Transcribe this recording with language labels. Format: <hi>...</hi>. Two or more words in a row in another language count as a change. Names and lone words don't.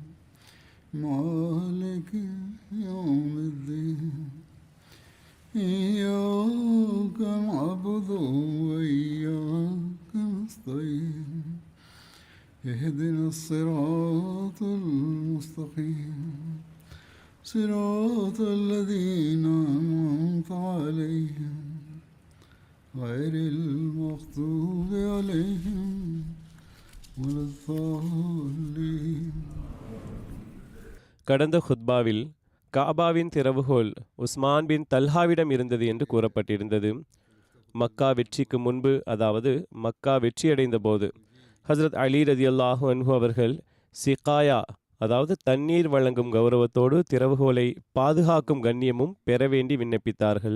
<ar>مالك يوم الدين إياك نعبد وإياك نستعين اهدنا الصراط المستقيم صراط الذين أنعمت عليهم غير المغضوب عليهم ولا الضالين.</ar> <ta>கடந்த ஹுத்பாவில் காபாவின் திறவுகோல் உஸ்மான் பின் தல்ஹாவிடம் இருந்தது என்று கூறப்பட்டிருந்தது. மக்கா வெற்றிக்கு முன்பு, அதாவது மக்கா வெற்றியடைந்த போது, ஹசரத் அலி</ta> <ar>رضي الله عنه</ar> <ta>அவர்கள் சிகாயா, அதாவது தண்ணீர் வழங்கும் கௌரவத்தோடு திறவுகோலை பாதுகாக்கும் கண்ணியமும் பெற வேண்டி விண்ணப்பித்தார்கள்.</ta>